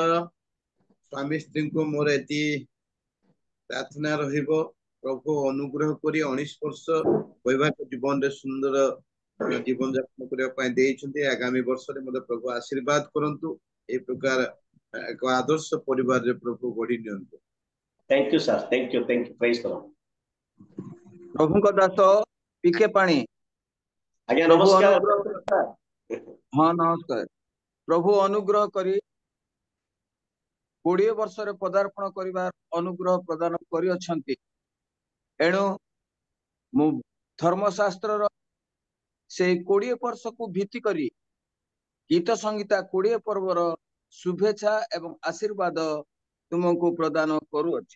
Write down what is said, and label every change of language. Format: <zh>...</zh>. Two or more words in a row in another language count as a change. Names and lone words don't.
<or>ସ୍ୱାମୀ ସ୍ତ୍ରୀଙ୍କୁ ମୋର ଏତି ପ୍ରାର୍ଥନା ରହିବ, ପ୍ରଭୁ ଅନୁଗ୍ରହ କରି 19 ବର୍ଷ ବୈବାହିକ ଜୀବନରେ ସୁନ୍ଦର ଜୀବନ ଯାପନ କରିବା ପାଇଁ ଦେଇଛନ୍ତି। ଆଗାମୀ ବର୍ଷରେ ମଧ୍ୟ ପ୍ରଭୁ ଆଶୀର୍ବାଦ କରନ୍ତୁ। ଏ ପ୍ରକାର ଏକ ଆଦର୍ଶ ପରିବାରରେ ପ୍ରଭୁ ଗଢି ନିଅନ୍ତୁ।</or> <en>Thank you, sir. Thank you. Thank you. Praise the Lord.</en> <or>ପ୍ରଭୁଙ୍କ ଦାସ ପିକେ ପାଣି। ଆଜ୍ଞା ପ୍ରଭୁ ନମସ୍କାର। ଅନୁଗ୍ରହ, ହଁ ନମସ୍କାର। ପ୍ରଭୁ ଅନୁଗ୍ରହ କରି 20 ବର୍ଷରେ ପଦାର୍ପଣ କରିବାର ଅନୁଗ୍ରହ ପ୍ରଦାନ କରିଅଛନ୍ତି। ଏଣୁ ମୁଁ ଧର୍ମଶାସ୍ତ୍ରର ସେଇ 20 ବର୍ଷକୁ ଭିତ୍ତି କରି ଗୀତ ସଂହିତା 20 ପର୍ବର ଶୁଭେଚ୍ଛା ଏବଂ ଆଶୀର୍ବାଦ ତୁମକୁ ପ୍ରଦାନ କରୁଅଛି।</or>